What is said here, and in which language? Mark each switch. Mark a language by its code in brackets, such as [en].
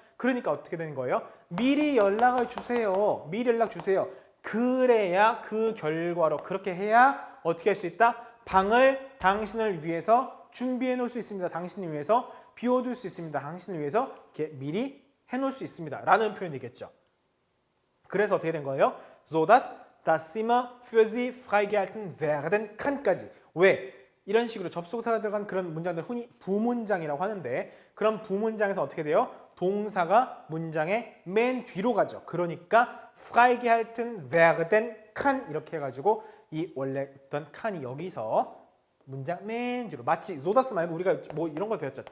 [ko] 그러니까 어떻게 되는 거예요? 미리 연락을 주세요. 미리 연락 주세요. 그래야 그 결과로 그렇게 해야 어떻게 할 수 있다? 방을 당신을 위해서 준비해 놓을 수 있습니다. 당신을 위해서 비워둘 수 있습니다. 당신을 위해서 이렇게 미리 해놓을 수 있습니다. 라는 표현이겠죠. 그래서 어떻게 된 거예요? [de] so dass das Zimmer für Sie freigehalten werden kann까지. [ko] 왜? 이런 식으로 접속사가 들어간 그런 문장들 흔히 부문장이라고 하는데 그런 부문장에서 어떻게 돼요? 동사가 문장의 맨 뒤로 가죠. 그러니까 [de] freigehalten werden kann [ko] 이렇게 해가지고 이 원래 있던 칸이 여기서 문장 맨 뒤로 마치 so das 말고 우리가 뭐 이런 걸 배웠죠.